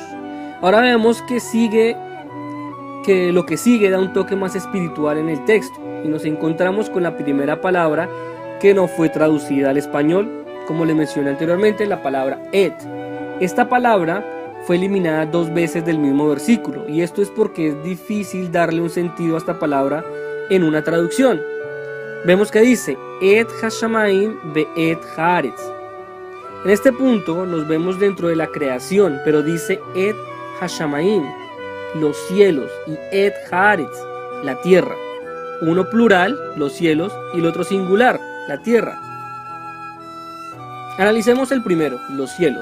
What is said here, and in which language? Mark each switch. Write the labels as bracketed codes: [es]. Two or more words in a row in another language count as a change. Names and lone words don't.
[es] Ahora vemos que lo que sigue da un toque más espiritual en el texto, y nos encontramos con la primera palabra que no fue traducida al español, como le mencioné anteriormente, la palabra et. Esta palabra fue eliminada 2 veces del mismo versículo, y esto es porque es difícil darle un sentido a esta palabra en una traducción. Vemos que dice [he] את השמים ואת הארץ. [es] En este punto nos vemos dentro de la creación, pero dice [he] את השמים, [es] los cielos, y [he] את הארץ, [es] la tierra. Uno plural, los cielos, y el otro singular, la tierra. Analicemos el primero, los cielos.